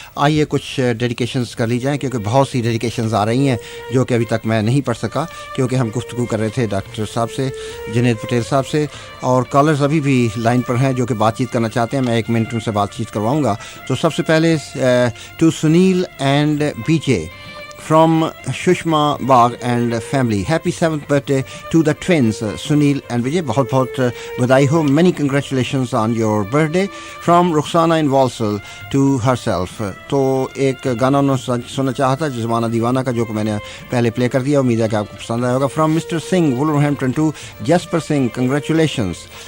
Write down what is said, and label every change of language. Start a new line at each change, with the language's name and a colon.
Urdu: آئیے کچھ ڈیڈیکیشنز کر لی جائیں کیونکہ بہت سی ڈیڈیکیشنز آ رہی ہیں جو کہ ابھی تک میں نہیں پڑھ سکا کیونکہ ہم گفتگو کر رہے تھے ڈاکٹر صاحب سے, جنید پٹیل صاحب سے, اور کالرز ابھی بھی لائن پر ہیں جو کہ بات چیت کرنا چاہتے ہیں. میں 1 منٹ ان سے بات چیت کرواؤں گا. تو سب سے پہلے
English: To Sunil and B J from Shushma Bagh and family. Happy 7th birthday to the twins, Sunil and Vijay.
Urdu: بہت بہت بدائی ہو.
English: Many congratulations on your birthday. From Rukhsana in Walsall to herself.
Urdu: تو ایک گانا انہوں نے سننا چاہا تھا زمانہ دیوانہ کا جو کہ میں نے پہلے پلے کر دیا. امید ہے کہ آپ کو پسند آیا ہوگا.
English: From Mr. Singh, Wolverhampton to Jasper Singh, congratulations.